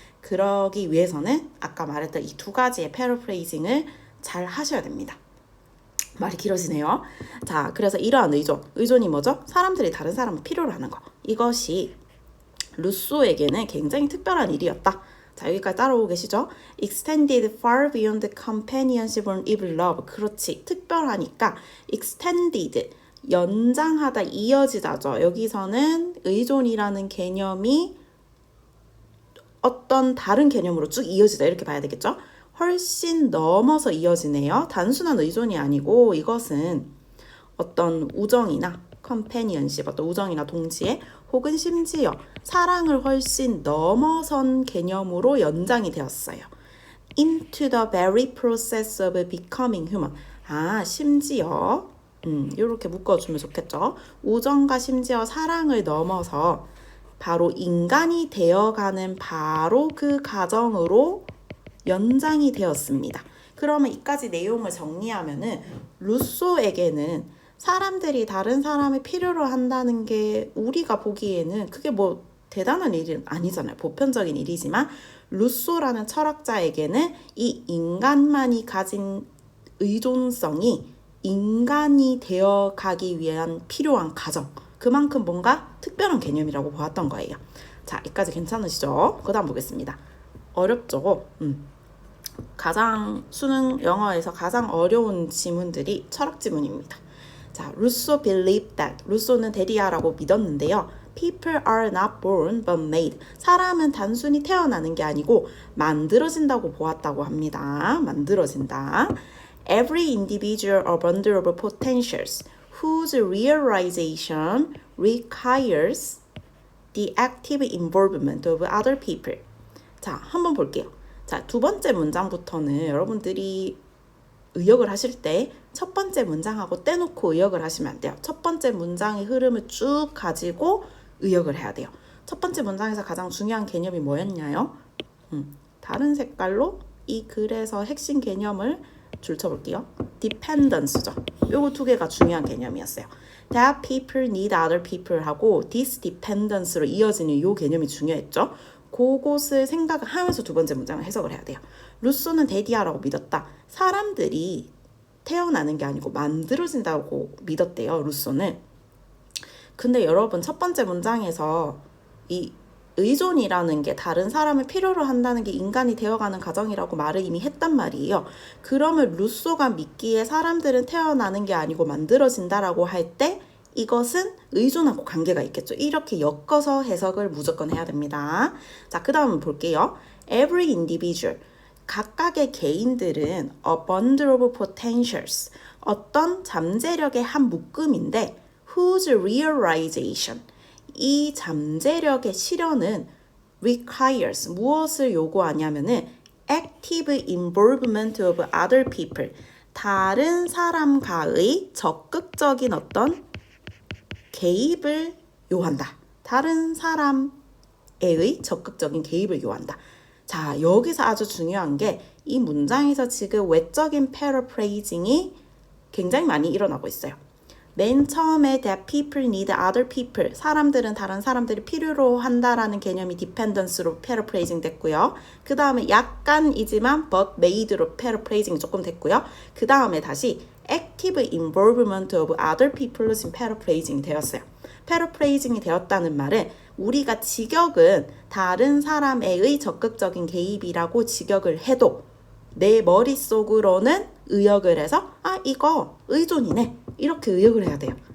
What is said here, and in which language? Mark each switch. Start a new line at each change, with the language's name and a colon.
Korean: 그러기 위해서는 아까 말했던 이 두 가지의 패러프레이징을 잘 하셔야 됩니다. 말이 길어지네요. 자, 그래서 이러한 의존이 뭐죠? 사람들이 다른 사람을 필요로 하는 거. 이것이 루소에게는 굉장히 특별한 일이었다. 자, 여기까지 따라오고 계시죠?
English: Extended far beyond companionship or even love.
Korean: 그렇지, 특별하니까 extended, 연장하다, 이어지다죠. 여기서는 의존이라는 개념이 어떤 다른 개념으로 쭉 이어지다 이렇게 봐야 되겠죠? 훨씬 넘어서 이어지네요. 단순한 의존이 아니고 이것은 어떤 우정이나 companionship, 어떤 우정이나 동지애 혹은 심지어 사랑을 훨씬 넘어선 개념으로 연장이 되었어요.
English: Into the very process of becoming human.
Korean: 심지어 이렇게 묶어주면 좋겠죠. 우정과 심지어 사랑을 넘어서 바로 인간이 되어가는 바로 그 과정으로 연장이 되었습니다. 그러면 이까지 내용을 정리하면은 루소에게는 사람들이 다른 사람을 필요로 한다는 게 우리가 보기에는 그게 뭐 대단한 일은 아니잖아요. 보편적인 일이지만 루소라는 철학자에게는 이 인간만이 가진 의존성이 인간이 되어가기 위한 필요한 과정, 그만큼 뭔가 특별한 개념이라고 보았던 거예요. 자, 여기까지 괜찮으시죠? 그 다음 보겠습니다. 어렵죠? 가장 수능 영어에서 가장 어려운 지문들이 철학 지문입니다. 자, 루소
English: believed that.
Korean: 루소는 데리아라고 믿었는데요.
English: People are not born but made.
Korean: 사람은 단순히 태어나는 게 아니고 만들어진다고 보았다고 합니다. 만들어진다.
English: Every individual a bundle of potentials whose realization requires the active involvement of other people.
Korean: 자, 한번 볼게요. 자, 두 번째 문장부터는 여러분들이 의역을 하실 때 첫 번째 문장하고 떼놓고 의역을 하시면 안 돼요. 첫 번째 문장의 흐름을 쭉 가지고 의역을 해야 돼요. 첫 번째 문장에서 가장 중요한 개념이 뭐였냐요? 다른 색깔로 이 글에서 핵심 개념을 줄쳐볼게요. dependence죠. 요거 두 개가 중요한 개념이었어요.
English: That people need other people
Korean: 하고
English: this dependence로
Korean: 이어지는 요 개념이 중요했죠. 그것을 생각을 하면서 두 번째 문장을 해석을 해야 돼요. 루소는 데디아라고 믿었다. 사람들이 태어나는 게 아니고 만들어진다고 믿었대요. 루소는. 근데 여러분 첫 번째 문장에서 이 의존이라는 게 다른 사람을 필요로 한다는 게 인간이 되어가는 과정이라고 말을 이미 했단 말이에요. 그러면 루소가 믿기에 사람들은 태어나는 게 아니고 만들어진다라고 할 때 이것은 의존하고 관계가 있겠죠. 이렇게 엮어서 해석을 무조건 해야 됩니다. 자, 그 다음 볼게요.
English: Every individual.
Korean: 각각의 개인들은
English: a bundle of potentials.
Korean: 어떤 잠재력의 한 묶음인데
English: whose realization.
Korean: 이 잠재력의 실현은 requires. 무엇을 요구하냐면은
English: active involvement of other people.
Korean: 다른 사람과의 적극적인 어떤 개입을 요한다. 다른 사람의 적극적인 개입을 요한다. 자, 여기서 아주 중요한 게 이 문장에서 지금 외적인 패러프레이징이 굉장히 많이 일어나고 있어요. 맨 처음에
English: that people need other people.
Korean: 사람들은 다른 사람들이 필요로 한다라는 개념이 dependence로 패러프레이징 됐고요. 그 다음에 약간이지만
English: but made
Korean: 로 패러프레이징이 조금 됐고요. 그 다음에 다시
English: active involvement of other people
Korean: 로 지금 패러프레이징이 되었어요. 패러프레이징이 되었다는 말은 우리가 직역은 다른 사람의 적극적인 개입이라고 직역을 해도 내 머릿속으로는 의역을 해서 이거 의존이네 이렇게 의역을 해야 돼요.